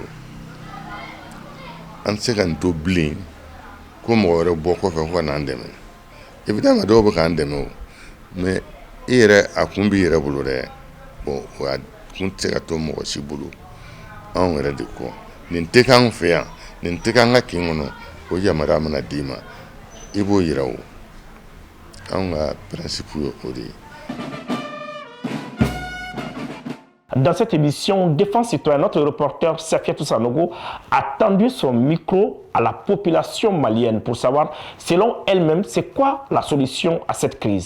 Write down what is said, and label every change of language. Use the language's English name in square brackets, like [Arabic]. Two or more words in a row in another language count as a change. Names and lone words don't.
[Bambara] an tɛ se ka nin to bilen ko mɔgɔ wɛrɛ bɔ kɔfɛ ko ka n'an dɛmɛ évidemment dɔw bɛ k'an dɛmɛ o mais i yɛrɛ a kun b'i yɛrɛ bolo dɛ bon a kun tɛ se ka to mɔgɔ si bolo anw yɛrɛ de kɔ nin tɛ k'an fɛ yan nin tɛ k'an ka kin kɔnɔ o yamaruya mana d'i ma i b'o yira o anw ka principe ye o de ye. [French] Dans cette émission Défense citoyenne, notre reporter Safiatou Sanogo a tendu son micro à la population malienne pour savoir, selon elle-même, c'est quoi la solution à cette crise.